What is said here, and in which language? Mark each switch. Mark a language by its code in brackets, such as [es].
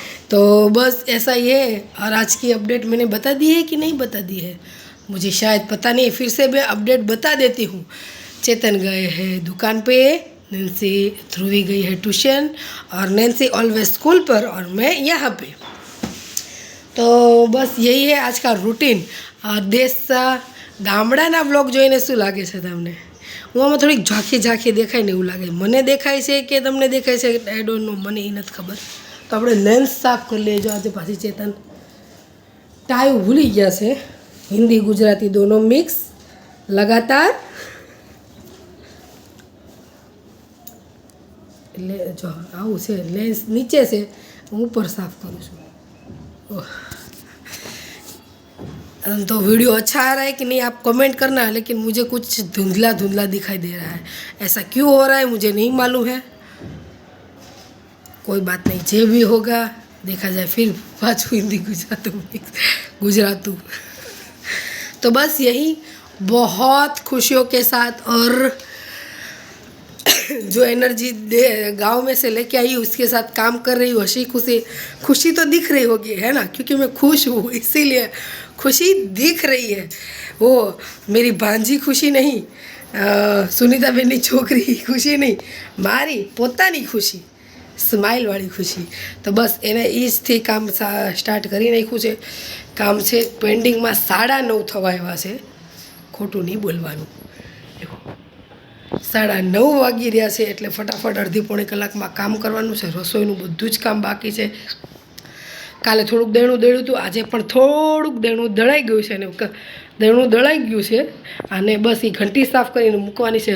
[hi] तो बस ऐसा ही है. और आज की अपडेट मैंने बता दी है कि नहीं बता दी है, मुझे शायद पता नहीं. फिर से मैं अपडेट बता देती हूँ. चेतन गए हैं दुकान पे, नैन्सी ध्रुवी गई है ट्यूशन, और नैन्सी ऑलवेज स्कूल पर और मैं यहाँ पे. तो बस यही है आज का रूटीन. [gu] और ગામડાના વ્લોગ જોઈને શું લાગે છે તમને? હું આમાં થોડીક ઝાંખી દેખાય ને એવું લાગે. મને દેખાય છે કે તમને દેખાય છે, [en] I don't know, [gu] મને એ નથી ખબર. તો આપણે લેન્સ સાફ કરી લેજો આજે. પાછી ચેતન ટાઈ ભૂલી ગયા છે. [hi] हिंदी गुजराती दोनों मिक्स लगातार. [gu] એટલે જો આવું છે, લેન્સ નીચે છે, હું ઉપર સાફ કરું છું. [hi] तो वीडियो अच्छा आ रहा है कि नहीं आप कमेंट करना. लेकिन मुझे कुछ धुंधला दिखाई दे रहा है. ऐसा क्यों हो रहा है मुझे नहीं मालूम है. कोई बात नहीं, जो भी होगा देखा जाए. फिर पाछू हिंदी गुजरातू. तो बस यही बहुत खुशियों के साथ और जो एनर्जी गांव में से लेके आई उसके साथ काम कर रही हूँ. खुशी तो दिख रही होगी है ना, क्योंकि मैं खुश हूँ इसीलिए खुशी दिख रही है. वो मेरी भांजी खुशी नहीं, [gu] सुनीता बेननी छोकरी खुशी नहीं, मारी પોતાની ખુશી, સ્માઇલવાળી ખુશી. તો બસ એને એ જથી કામ સ્ટાર્ટ કરી નાખ્યું છે. કામ છે પેન્ડિંગમાં 9:30 થવા આવ્યા છે. ખોટું નહીં બોલવાનું. 9:30 વાગી રહ્યા છે એટલે ફટાફટ અડધી પોણી કલાકમાં કામ કરવાનું છે. રસોઈનું બધું જ કામ બાકી છે. કાલે થોડુંક દેણું દળ્યું હતું, આજે પણ થોડુંક દેણું દળાઈ ગયું છે. અને દેણું દળાઈ ગયું છે અને બસ એ ઘંટી સાફ કરીને મૂકવાની છે.